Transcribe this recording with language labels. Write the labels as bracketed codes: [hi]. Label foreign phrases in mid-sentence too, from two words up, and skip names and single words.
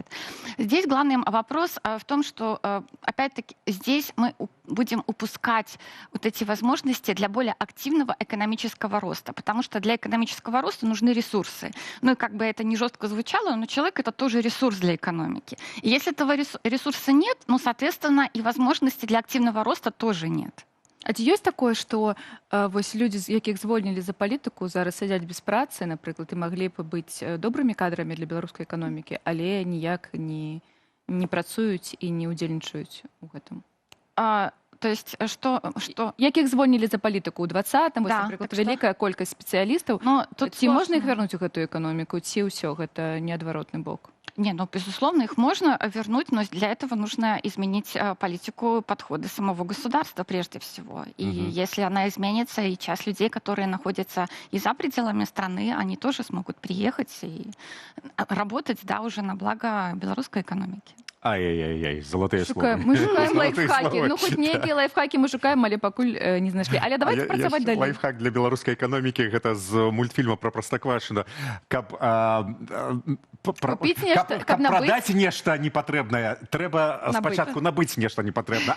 [ru] Здесь главный вопрос в том, что, опять-таки, здесь мы будем упускать вот эти возможности для более активного экономического роста, потому что для экономического роста нужны ресурсы. Ну и как бы это не жестко звучало, но человек — это тоже ресурс для экономики. И если этого ресурса нет, ну, соответственно, и возможности для активного роста тоже нет. [be] А ці ёсць такое, што вось людзі, якіх звольнілі за палітыку, зараз сядзяць без працы, напрыклад, і маглі б быць добрымі кадрамі для беларускай эканомікі, але ніяк не працуюць і не ўдзельнічаюць у гэтым? [ru] То есть что? [be] Якіх звольнілі за палітыку ў 20-м, Да, напрыклад, так вялікая колькасць спецыялістаў. Тут Ці можна іх вярнуць у гэтую эканоміку, ці ўсё гэта неадваротны бок? [ru] Не, ну, безусловно, их можно вернуть, но для этого нужно изменить политику, подходы самого государства прежде всего. И если она изменится, и часть людей, которые находятся и за пределами страны, они тоже смогут приехать и работать, да, уже на благо белорусской экономики. Ай-яй-яй, золотые слова. [be] Мы шукаем [ru] Золотые [be] лайфхакі. словы. Ну, хоць нейкія лайфхакі мы шукаем, але пакуль не знайшлі. Але давайте працаваць далей. Лайфхак для беларускай эканомікі — гэта з мультфільма про Простоквашино. Каб прадаць нешта непатрэбнае, трэба спачатку набыць нешта непатрэбна.